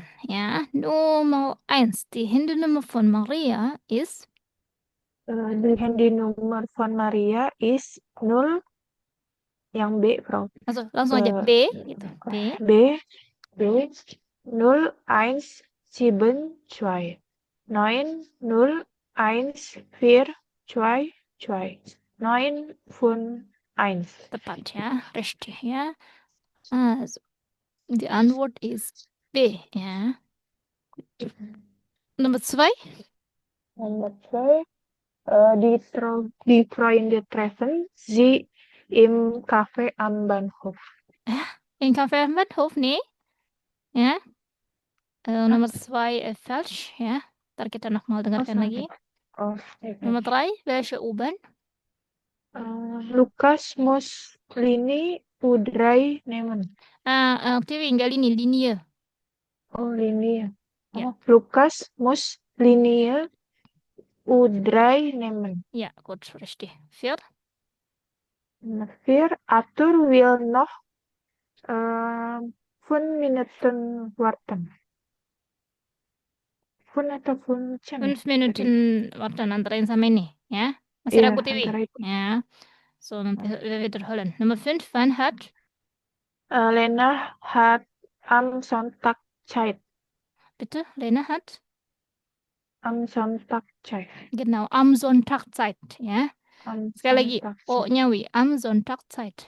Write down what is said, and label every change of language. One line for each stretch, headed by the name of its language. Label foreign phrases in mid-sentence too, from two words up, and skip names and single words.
German: Ja, Nummer 1. Die Handynummer von Maria ist. The handy nomor von Maria is 0 yang B, Frau.
Indonesian: Also langsung aja B gitu. B. B 0 1 7 2 9 0 1 4 2 2 9 5 1. Tepat ya,
German: richtig ya. Also, die Antwort ist B ya. Nummer 2. Nomor 2, die Freunde treffen sie im Café am Bahnhof. In Café am Bahnhof, nee. Ja.
Indonesian: Nomor 2 falsch ya. Ntar kita nochmal dengarkan lagi. Nomor 3,
German: welche U-Bahn? Lukas Muslini Udrai Nemen.
Indonesian: Tiwi, enggak linie. Oh, linie. Ya. Lukas Muslini Udrai Nemen.
German: Ja, gut, richtig. 4. Nummer 4. Arthur will noch 5 Minuten warten.
Indonesian: 5 atau 15 ya? 5
German: Minuten warten
Indonesian: antara yang sama ini, ya. Masih Iya, ragu Tiwi? antara itu.
German: Ya. So, nanti wir wiederholen. Nummer 5, wann hat? Lena hat am Sonntag Zeit. Bitte, Lena hat? Am Sonntag Zeit. Genau, am Sonntag Zeit, ya. Am
Indonesian: Sekali lagi,
German: Sonntag Zeit. O-nya wi, am Sonntag Zeit.